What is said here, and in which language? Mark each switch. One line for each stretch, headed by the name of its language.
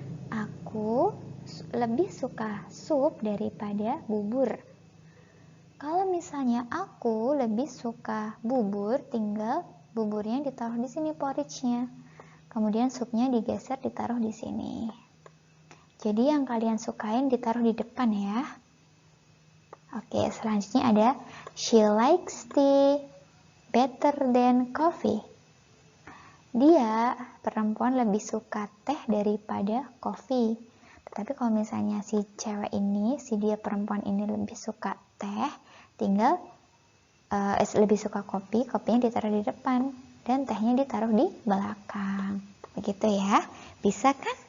Indonesian: Aku lebih suka sup daripada bubur. Kalau misalnya aku lebih suka bubur, tinggal buburnya ditaruh di sini, porridge-nya. Kemudian supnya digeser ditaruh di sini. Jadi yang kalian sukain ditaruh di depan ya. Oke, selanjutnya ada
English: she likes tea better than coffee.
Indonesian: Dia, perempuan, lebih suka teh daripada kopi. Tetapi kalau misalnya si cewek ini, si dia perempuan ini lebih suka teh, tinggal lebih suka kopi, kopinya ditaruh di depan dan tehnya ditaruh di belakang. Begitu ya. Bisa kan?